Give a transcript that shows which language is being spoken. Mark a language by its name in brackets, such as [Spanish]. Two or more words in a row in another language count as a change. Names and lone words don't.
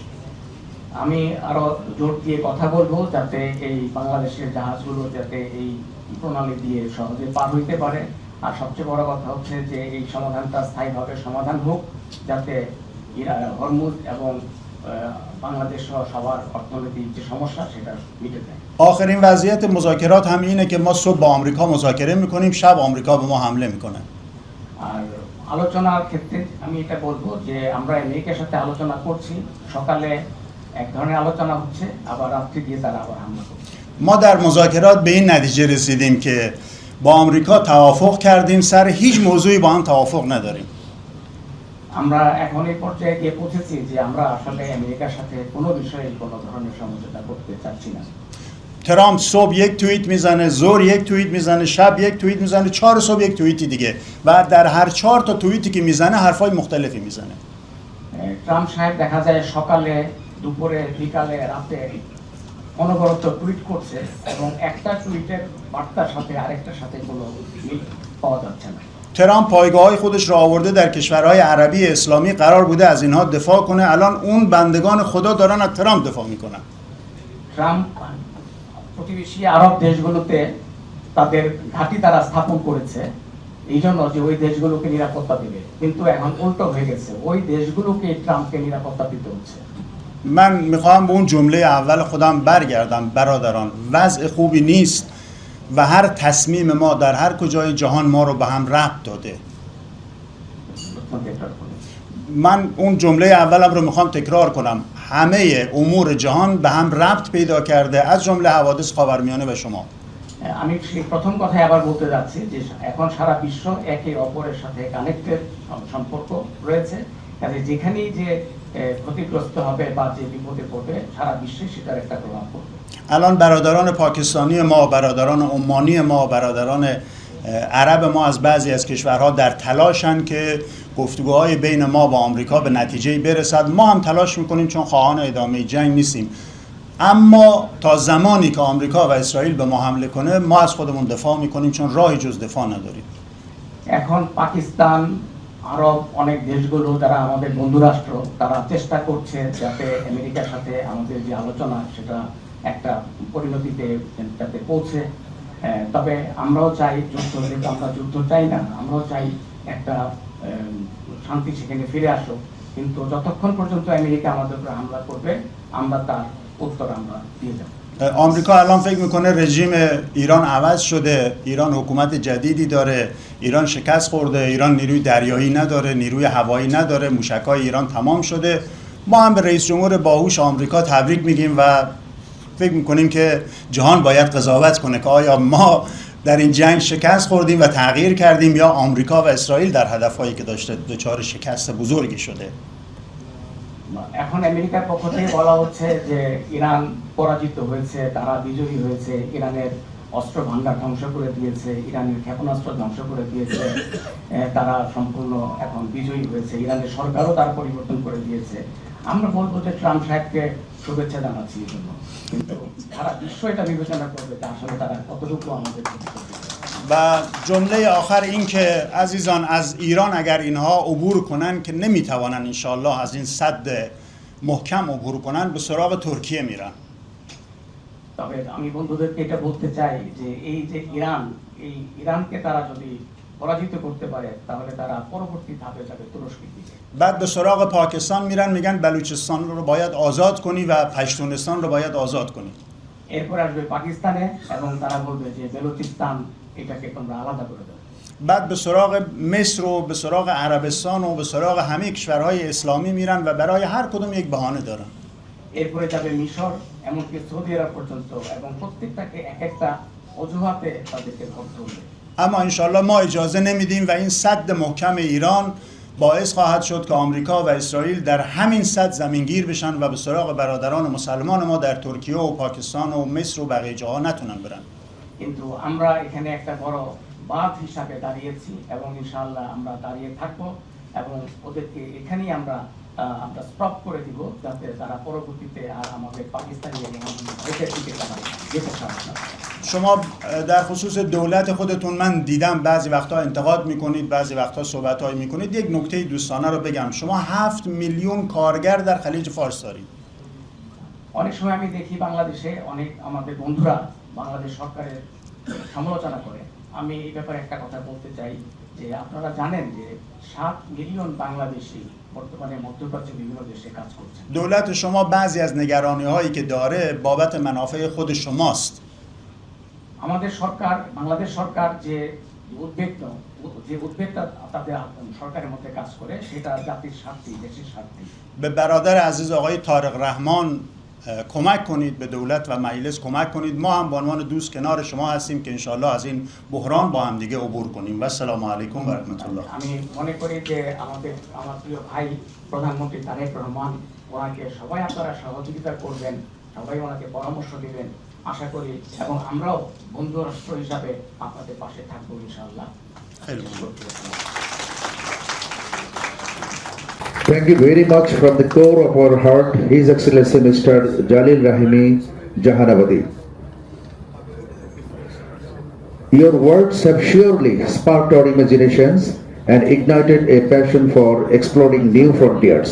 [Bangla] আমি আরো জোর দিয়ে কথা বলবো যাতে এই বাংলাদেশের জাহাজগুলো যাতে এই প্রণালী দিয়ে সহজে পার হইতে পারে। আর সবচেয়ে বড় কথা হচ্ছে যে এই সমাধানটা স্থায়ীভাবে সমাধান হোক, যাতে হরমুজ এবং বাংলাদেশ সহ সবার অর্থনৈতিক যে সমস্যা সেটা মিটে যায়। [Persian] آخرین وضعیت مذاکرات هم اینه که ما صبح با آمریکا مذاکره میکنیم، شب آمریکا به ما حمله میکنه. [Bangla] আর আলোচনার ক্ষেত্রে আমি এটা বলবো যে আমরা আমেরিকার সাথে আলোচনা করছি, সকালে এক ধরনের আলোচনা হচ্ছে, আবার রাত্রি দিয়ে তারা আবার হামলা করছে। [Persian] ما در مذاکرات به این نتیجه رسیدیم که با آمریکا توافق کردیم، سر هیچ موضوعی با هم توافق نداریم. [Bangla] আমরা এখন এই পর্যায়ে গিয়ে পৌঁছেছি যে আমরা আসলে আমেরিকার সাথে কোনো বিষয়ে কোনো ধরনের সমঝোতা করতে চাচ্ছি না। [Persian] ترامپ صبح یک توییت میزنه، ظهر یک توییت میزنه، شب یک توییت میزنه، 4 صبح یک توییتی دیگه و در هر 4 تا توییتی که میزنه حرفای مختلفی میزنه. [Bangla] ট্রাম্প সাহেব দেখা যায় সকালে, দুপুরে, বিকালে, রাতে অনবরত টুইট করছে এবং একটা টুইটের বার্তার সাথে আরেকটার সাথে কোনো মিল পাওয়া যাচ্ছে না। [Persian] ترامپ پایگاه‌های خودش را آورده در کشورهای عربی اسلامی، قرار بوده از اینها دفاع کنه، الان اون بندگان خدا دارن از ترامپ دفاع میکنن. [Bangla] ট্রাম্প প্রতিবেশী আরব দেশগুলোতে তাদের ঘাঁটি তারা স্থাপন করেছে এই জন্য যে ওই দেশগুলোকে নিরাপত্তা দেবে, কিন্তু এখন উল্টো হয়ে গেছে, ওই দেশগুলোকে ট্রাম্পকে নিরাপত্তা দিতে হচ্ছে। [Persian] من میخوام به اون جمله اول خودم برگردم. برادران، وضع خوبی نیست و هر تصمیم ما در هر کجای جهان ما رو به هم ربط داده. من اون جمله اولم رو میخوام تکرار کنم. همه امور جهان به هم ربط پیدا کرده، از جمله حوادث خاورمیانه و شما. [Bangla] আমি সেই প্রথম কথাই আবার বলতে যাচ্ছি যে এখন সারা বিশ্ব একে অপরের সাথে কানেক্টেড সম্পর্ক রয়েছে কাজে যেখানেই যে ক্ষতিগ্রস্ত হবে বা যে বিপদে পড়বে সারা বিশ্বে সেটার একটা প্রভাব পড়বে। [Persian] الان برادران پاکستانی ما، برادران عمانی ما، برادران عرب ما از بعضی از کشورها در تلاشن که گفتگوهای بین ما با آمریکا به نتیجه برسد. ما هم تلاش میکنیم چون خواهان ادامه جنگ نیستیم، اما تا زمانی که آمریکا و اسرائیل به ما حمله کنه ما از خودمون دفاع میکنیم چون راهی جز دفاع نداریم. [Bangla] এখন পাকিস্তান, আরব অনেক দেশগুলো যারা আমাদের বন্ধু রাষ্ট্র, তারা চেষ্টা করছে যাতে আমেরিকার সাথে আমাদের যে আলোচনা সেটা একটা পরিণতিতে যাতে পৌঁছে। তবে আমরাও চাই যুদ্ধ, যেহেতু আমরা যুদ্ধ চাই না, আমরাও চাই একটা শান্তি সেখানে ফিরে আসুক, কিন্তু যতক্ষণ পর্যন্ত আমেরিকা আমাদের উপর হামলা করবে আমরা তার উত্তর আমরা দিয়ে যাব। [Persian] آمریکا الان فکر میکنه رژیم ایران عوض شده، ایران حکومت جدیدی داره، ایران شکست خورده، ایران نیروی دریایی نداره، نیروی هوایی نداره، موشک‌های ایران تمام شده. ما هم به رئیس جمهور باهوش آمریکا تبریک میگیم و فکر میکنیم که جهان باید قضاوت کنه که آیا ما در این جنگ شکست خوردیم و تغییر کردیم یا آمریکا و اسرائیل در هدفهایی که داشته دچار شکست بزرگی شده. [Bangla] এখন আমেরিকার পক্ষ থেকে বলা হচ্ছে যে ইরান পরাজিত হয়েছে, তারা বিজয়ী হয়েছে, ইরানের অস্ত্র ভান্ডার ধ্বংস করে দিয়েছে, ইরানের ক্ষেপণাস্ত্র ধ্বংস করে দিয়েছে, তারা সম্পূর্ণ এখন বিজয়ী হয়েছে, ইরানের সরকারও তার পরিবর্তন করে দিয়েছে। আমরা বলবো যে ট্রাম্প সাহেবকে শুভেচ্ছা জানাচ্ছি এই জন্য, কিন্তু সারা বিশ্ব এটা বিবেচনা করবে যে আসলে তারা কতটুকু আমাদের [Persian] و جمله آخر این که عزیزان از ایران اگر اینها عبور کنن که نمیتوانن انشالله از این سد محکم عبور کنن به سراغ ترکیه میرن. [Bangla] তবে আমি বন্ধুদেরকে এটা বলতে চাই যে এই যে ইরানকে তারা যদি পরাজিত করতে পারে তাহলে তারা পরবর্তী ধাপে যাবে তুরস্কের দিকে। [Persian] بعد به سراغ پاکستان میرن، میگن بلوچستان رو باید آزاد کنی و پشتونستان رو باید آزاد کنی. [Bangla] এরপর আসবে পাকিস্তানে এবং তারা বলবে যে বেলুচিস্তান এটাকে তোমরা আলাদা করে দাও। [Persian] بعد به سراغ مصر و به سراغ عربستان و به سراغ همه کشورهای اسلامی میرن و برای هر کدوم یک بهانه دارن. [Bangla] এরপরে যাবে মিশর, এমনকি সৌদি আরব পর্যন্ত, এবং প্রত্যেকটাকে এক একটা অজুহাতে তাদেরকে ধরতে হবে। [Persian] اما انشالله ما اجازه نمیدیم و این سد محکم ایران باعث خواهد شد که آمریکا و اسرائیل در همین سد زمینگیر بشن و به سراغ برادران مسلمان ما در ترکیه و پاکستان و مصر و بقیه جاها نتونن برن. [Bangla] কিন্তু আমরা এখানে একটা বড় বাঁধ হিসাবে দাঁড়িয়েছি এবং ইনশাআল্লাহ আমরা দাঁড়িয়ে থাকবো এবং ওদেরকে এখানেই আমরা স্টপ করে দিব যাতে তারা পরবর্তীতে আর আমাদের পাকিস্তানি এবং দেশের দিকে তারা যেতে পারে না। [Persian] شما در خصوص دولت خودتون من دیدم بعضی وقتا انتقاد میکنید، بعضی وقتا صحبت‌هایی میکنید. یک نکته دوستانه رو بگم، شما 7 میلیون کارگر در خلیج فارس دارید. [Bangla] অনেক সময় আমি দেখি বাংলাদেশে অনেক আমাদের বন্ধুরা বাংলাদেশ সরকারের সমালোচনা করে। আমি এই ব্যাপারে একটা কথা বলতে চাই যে আপনারা জানেন যে 7 মিলিয়ন বাংলাদেশি বর্তমানে মধ্যপ্রাচ্যের বিভিন্ন দেশে কাজ করছে। [Persian] دولت شما بعضی از نگرانی‌هایی که داره بابت منافع خود شماست. [Bangla] আমাদের সরকার, বাংলাদেশ সরকার যে উদ্বেগটা তাদের সরকারের মধ্যে কাজ করে সেটা জাতির স্বার্থে, দেশের স্বার্থে। [Persian] به برادر عزیز آقای طارق رحمان کمک کنید، به دولت و مجلس کمک کنید. ما هم به عنوان دوست کنار شما هستیم که انشالله از این بحران با هم دیگه عبور کنیم. [Arabic] و السلام علیکم و رحمت الله. [Bangla] আমি মনে করি যে আমার প্রিয় ভাই প্রধানমন্ত্রী তারেক রহমান, ওনাকে সবাই আপনারা সহযোগিতা করবেন, সবাই ওনাকে পরামর্শ দিবেন আশা করি, এবং আমরাও বন্ধু রাষ্ট্র হিসাবে আপনাদের পাশে থাকবো ইনশাআল্লাহ। [English] Thank you very much from the core of our heart, His Excellency Mr. Jalil Rahimi Jahanabadi. Your words have surely sparked our imaginations and ignited a passion for exploring new frontiers.